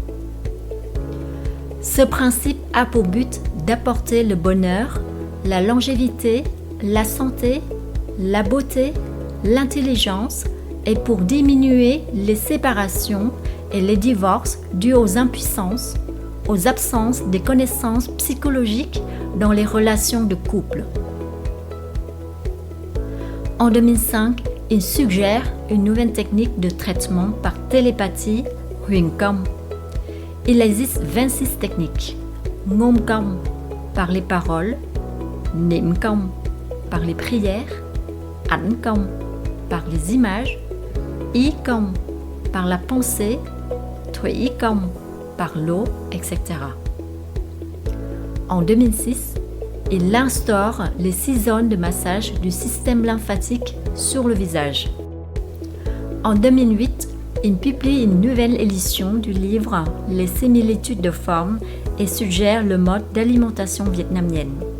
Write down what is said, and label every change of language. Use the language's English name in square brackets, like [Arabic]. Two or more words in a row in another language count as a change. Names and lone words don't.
[French] Ce principe a pour but d'apporter le bonheur, la longévité, la santé, la beauté, l'intelligence et pour diminuer les séparations et les divorces dus aux impuissances, aux absences des connaissances psychologiques dans les relations de couple. En 2005, il suggère une nouvelle technique de traitement par télépathie, Huyền Công. Il existe 26 techniques: Ngôn Công, par les paroles, niệm công par les prières, ảnh công par les images, ý công par la pensée, thủy công par l'eau, etc. En 2006, il instaure les 6 zones de massage du système lymphatique sur le visage. En 2008, il publie une nouvelle édition du livre Les similitudes de forme et suggère le mode d'alimentation vietnamienne.